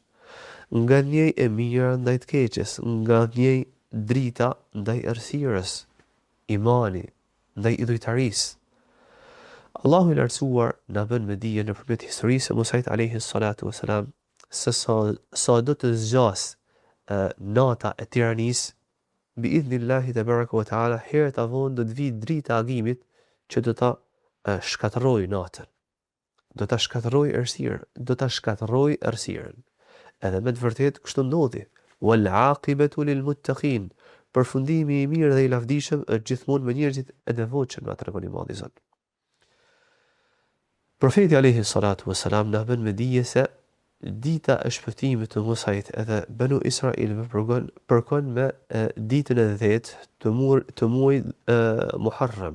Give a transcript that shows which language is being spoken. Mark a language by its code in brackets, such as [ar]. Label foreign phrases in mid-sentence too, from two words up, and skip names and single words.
[sq] Nga njëj e mira ndaj të keqes, nga njëj drita ndaj errësirës, imani ndaj idhujtarisë. Allahu i lartësuar na bën me dije nëpërmjet historisë së Musait [ar] عليه الصلاة والسلام [sq] se sa do të zgjas nata e tiranisë, [ar] بإذن الله تبارك وتعالى, [sq] herë të vonë do të vi drita e agimit që do ta shkatërrojë natën. Do ta shkatërrojë errësirën, do ta shkatërrojë errësirën. Edhe me të vërtetë kështu ndodhi. [ar] والعاقبة للمتقين. [sq] Përfundimi i mirë dhe i lavdishëm është gjithmonë me njerëzit e devotshëm, na tregon i madhi Zot. Profeti [ar] عليه الصلاة والسلام [sq] na bën me dije se dita e shpëtimit të Musait edhe Banu Israilëve përkon me ditën e 10 të muajit Muharram.